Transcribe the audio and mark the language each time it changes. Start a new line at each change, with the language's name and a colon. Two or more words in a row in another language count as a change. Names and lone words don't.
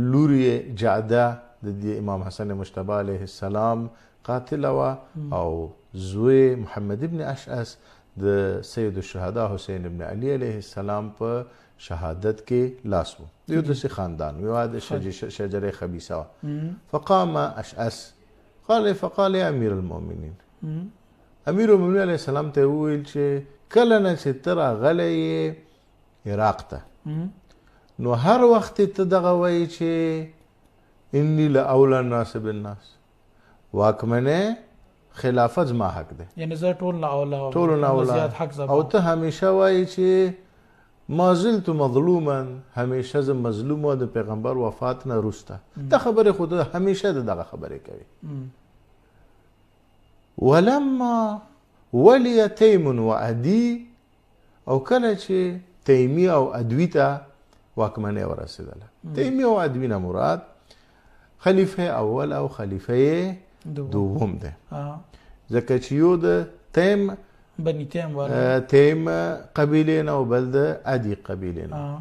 Pashto: لور یې جعده د دې امام حسن مجتبی
Arabic: علیه السلام
Pashto: قاتله وه او زوی محمد ابن اشعث د سید الشهدا حسین ابن علی
Arabic: علیه السلام
Pashto: په شهادت کې لاس و. یو داسې خاندان یو د شجره خبیثه وه.
Arabic: فقام اشعث فقال یا امیر المؤمنین،
Pashto: امیر المؤمنین
Arabic: علیه السلام
Pashto: ته وویل چې کله نه چې ته راغلی یې عراق ته نو هر وخت ته دغه وایي چې
Arabic: انی لاولی الناس بالناس،
Pashto: واکمنه خلافت زما حق ده، یعنی زه ټول نه اولا ټول نه اولا، او ته همیشه وایي چې
Arabic: ما زلت مظلوما،
Pashto: همیشه زه مظلوم و د پیغمبر وفات نه وروسته. دا خبرې خو همیشه دغه خبرې کوي.
Arabic: ولما ولی تیم و عدی،
Pashto: او کله چې تیمی او عدوی ته واکمنۍ ورسېدله. تیمی او عدوی نه مراد خلیفه اول او خلیفه دوم ده، ځکه چې یو د تیم بني تیم قبیلې نه او بل د عدي قبیلې نه.